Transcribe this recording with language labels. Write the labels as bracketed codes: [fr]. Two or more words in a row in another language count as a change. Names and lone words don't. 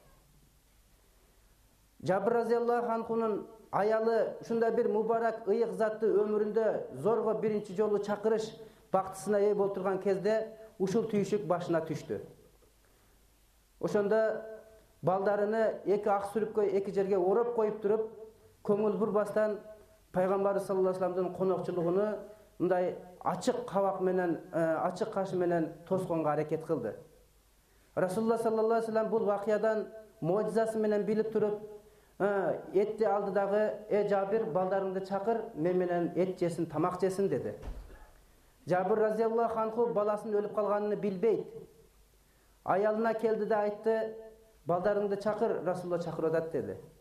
[ky] Жабир [ar] رضي الله عنه [ky] аялы ушундай бир мубарак ыйык затты өмүрүндө зорго биринчи жолу чакырыш бактысына ээ болуп турган кезде ушул түйшүк башына түштү. Ошондо балдарыны эки ак сүрүпкө эки жерге ороп коюп туруп, көңүл бурбастан пайгамбар [ar] صلى الله عليه وسلم [ky] конокчулугуну мындай ачык кабак менен, ачык кашы менен тосконго аракет кылды. Расулуллах [ar] صلى الله عليه وسلم [ky] бул вакыядан мojizасы менен билип туруп, этти алды дагы: Жабир, балдарыңды чакыр, мен менен эт жесин, тамак жесин деди. Жабир [ar] رضي الله عنه [ky] баласынын өлүп калганын билбейт. Аялына келди да айтты: балдарыңды чакыр, Расулуллах чакырып атат деди.